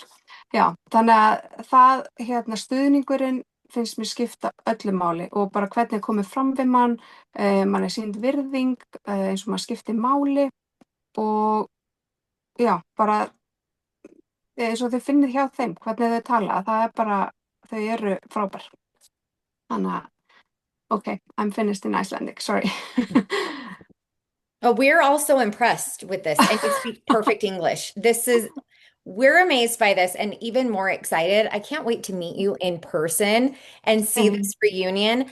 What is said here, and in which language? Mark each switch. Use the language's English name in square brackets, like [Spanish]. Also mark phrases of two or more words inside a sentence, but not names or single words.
[Icelandic] Já, þannig að það, stuðningurinn finnst mér skipta öllu máli og bara hvernig komið fram við mann sýnd virðing, eins og maður skipti máli og já, bara eins og þið finnið hjá þeim, hvernig þau tala, það bara, þau eru frábær. Þannig að, [English] okay, I'm finished in Icelandic, sorry. Oh, we're also impressed with this, and you speak perfect English. We're amazed by this and even more excited. I can't wait to meet you in person and see this reunion.